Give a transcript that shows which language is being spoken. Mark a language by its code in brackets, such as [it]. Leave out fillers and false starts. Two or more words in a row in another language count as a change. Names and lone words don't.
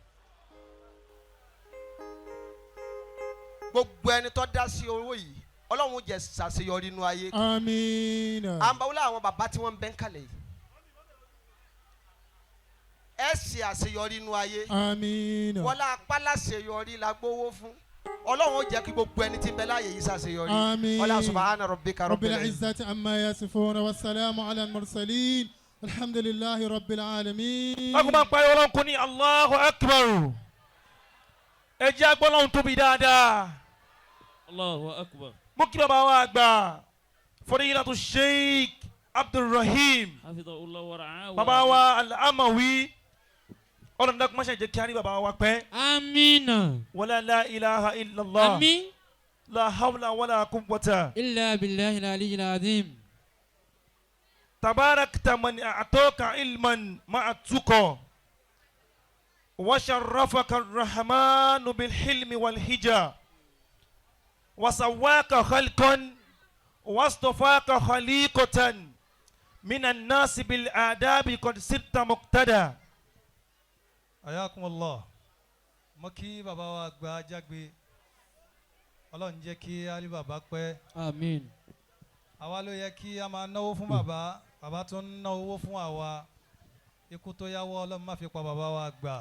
[yo] gbogbo ẹni tó dá sí owó yìí Ọlọ́run jẹ́ ṣàṣeyọrí inú ayé. Àmín. àǹbáwọlé àwọn bàbá tí wọ́n ń bẹ́ ń kalẹ̀ yìí. ẹ ṣe àṣeyọrí inú ayé. Àmín. wọlá apáláṣeyọrí la gbowó fún. Ọlọ́run ó jẹ́ kí gbogbo ẹni tí ń bẹ láàyè yìí ṣàṣeyọrí. Àmín. [ar] ولا سبحان ربك رب العزة عما يصفون وسلام على المرسلين الحمد لله رب العالمين. [yo] Ọkùnrin máa ń parí Ọlọ́run kò ní [ar] الله أكبر. [yo] Ẹ jẹ́ agbọ́lọ́hún tóbi dáadáa. [ar] الله أكبر. [yo] Mo kí bàbá wa àgbà Fadilatu Sheikh Abdulrahim. [ar] حفظه الله ورعاه. [yo] Bàbá wa Al-Amawi. Ọlọ́run dákun má ṣe jẹ́ kí á rí bàbá wa pẹ́. [ar] Amina. ولا إله إلا الله. Amin. لا حول ولا قوة. إلا بالله العلي العظيم. تباركت من أعطاك علما مع تقى. وشرفك الرحمن بالحلم والحجى. وسواك خلقا واصطفاك خليقة من الناس بالأدب قد صرت مقتدى. Ayakumullah. [yo] Mo kí bàbá wa àgbà Ajágbe. Ọlọ́run jẹ́ kí á rí bàbá pẹ́. Amin. Àwa ló yẹ kí a máa náwó fún bàbá. Bàbá tó ń ná owó fún àwa. Ikú tó yáwọ́ Ọlọ́run má fi pa bàbá wa àgbà.